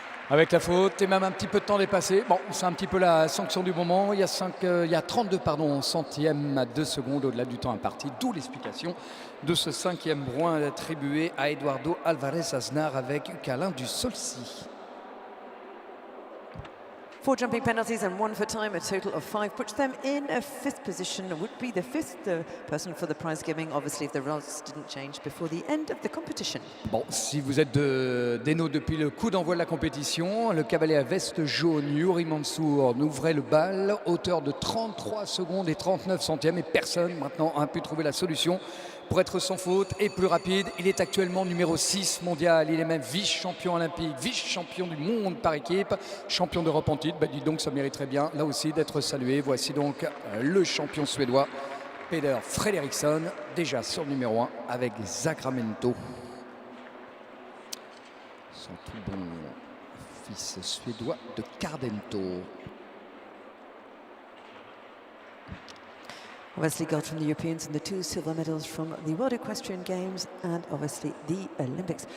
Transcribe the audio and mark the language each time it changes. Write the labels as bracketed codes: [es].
[fr] Avec la faute et même un petit peu de temps dépassé. Bon, c'est un petit peu la sanction du moment. Il y a 32 centièmes à 2 secondes au-delà du temps imparti. D'où l'explication de ce 5e point attribué à Eduardo Alvarez Aznar avec Alain du Solcy. [en] 4 jumping penalties and 1 for time, a total of 5, puts them in a 5th position. Would be the 5th person for the prize giving, obviously, if the results didn't change before the end of the competition. [fr] Bon, si vous êtes des nôtres depuis le coup d'envoi de la compétition, le cavalier à veste jaune, Yuri Mansour, ouvrait le bal, hauteur de 33 secondes et 39 centièmes, et personne maintenant a pu trouver la solution pour être sans faute et plus rapide. Il est actuellement numéro 6 mondial, il est même vice-champion olympique, vice-champion du monde par équipe, champion d'Europe en titre. Dis donc, ça mériterait bien là aussi d'être salué. Voici donc le champion suédois, Peder Fredriksson, déjà sur le numéro 1 avec Sacramento. Son tout bon fils suédois de Cardento. [en] Obviously gold from the Europeans and the 2 silver medals from the World Equestrian Games and obviously the Olympics.